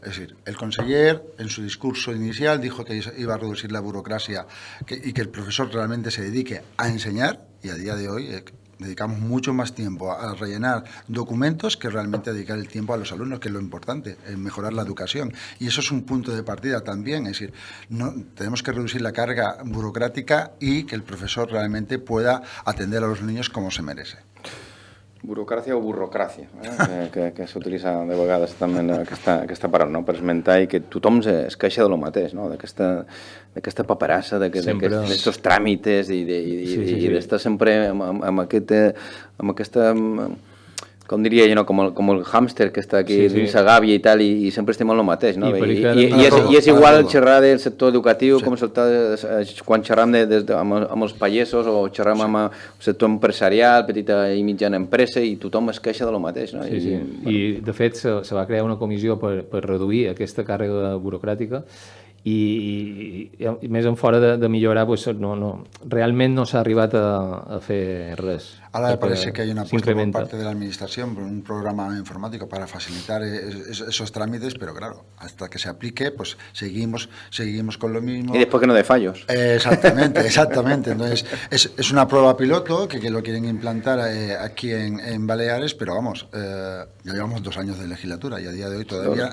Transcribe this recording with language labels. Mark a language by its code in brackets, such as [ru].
[es] Es decir, el conseller en su discurso inicial dijo que iba a reducir la burocracia y que el profesor realmente se dedique a enseñar, y a día de hoy dedicamos mucho más tiempo a rellenar documentos que realmente dedicar el tiempo a los alumnos, que es lo importante, mejorar la educación. Y eso es un punto de partida también, es decir, tenemos que reducir la carga burocrática y que el profesor realmente pueda atender a los niños como se merece. [ca] Burocràcia o burrocràcia, que s'utilitza de vegades també aquesta paraula, no? Per esmentar i que tothom es queixa de lo mateix, no? D'aquesta paperassa, d'aquests tràmites i d'estar sempre amb aquesta... com diria jo, no? com el hàmster que està aquí dins la gàbia i tal, i sempre estem en el mateix, no? I és igual xerrar del sector educatiu com quan xerram amb els pagesos o xerram amb el sector empresarial, petita i mitjana empresa, i tothom es queixa de lo mateix, no? I de fet se va crear una comissió per reduir aquesta càrrega burocràtica i més en fora de millorar, realment no s'ha arribat a fer res. [es] Ahora me parece que hay una apuesta por parte de la Administración por un programa informático para facilitar esos trámites, pero claro, hasta que se aplique, pues seguimos con lo mismo. Y después que no dé fallos. Exactamente. Entonces, es una prueba piloto que lo quieren implantar aquí en Baleares, pero vamos, ya llevamos 2 años de legislatura y a día de hoy todavía...